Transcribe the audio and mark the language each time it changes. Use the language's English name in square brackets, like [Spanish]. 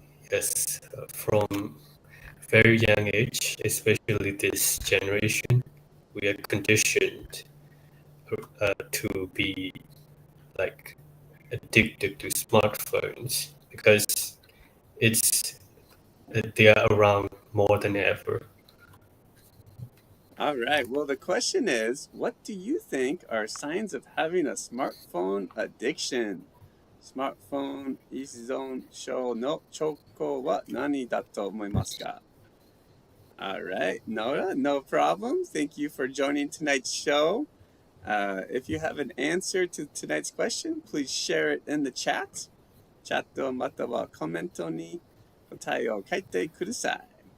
[English] Yes, from very young age, especially this generation, we are conditioned to be like addicted to smartphones because they are around more than ever. All right. Well, the question is, what do you think are signs of having a smartphone addiction? [Japanese] Smartphone依存症の兆候は何だと思いますか? [English] All right, Nora, no problem. Thank you for joining tonight's show. If you have an answer to tonight's question, please share it in the chat. [Japanese] チャットまたはコメントに答えを書いてください.